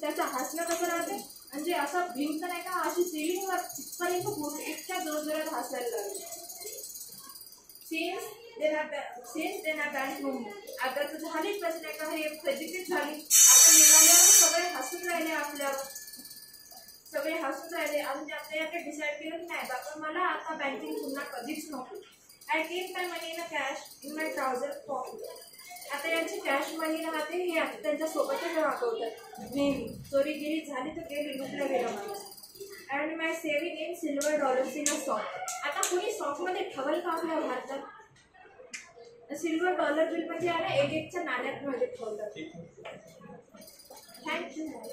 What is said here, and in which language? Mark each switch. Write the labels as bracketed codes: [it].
[mr] त्याचं हसणं कसं राहते म्हणजे असं भिंत नाही का अशी सिलिंगवर तिथपर्यंत पोहोचते, इतक्या जोरजोरात हसायला लागले. [en] Since then I bent no more. [mr] आता तर झालीच प्रश्न आहे का हे फजितीच झाली. आता निघाल्यावर सगळे हसून राहिले आपल्यावर, सगळे हसून राहिले. आणि आपल्याला काही डिसाईड केलं नाही बाबा मला आता बँकिंग पुन्हा कधीच नको. [en] I keep my money in a cash in my trouser pocket. [mr] आता यांची कॅश मनी राहते हे आता त्यांच्या सोबतच वापरतात नेहमी. चोरीगिरी झाली तर गेली, लुटलं गेलं माणूस. [en] And my saving in silver dollars in a sock. [mr] आता कुणी सॉकमध्ये ठेवल का आपल्या भारतात. सिल्वर डॉलर बिल म्हणजे आहे ना 1-1च्या नाण्यात मध्ये ठेवतात. थँक्यू.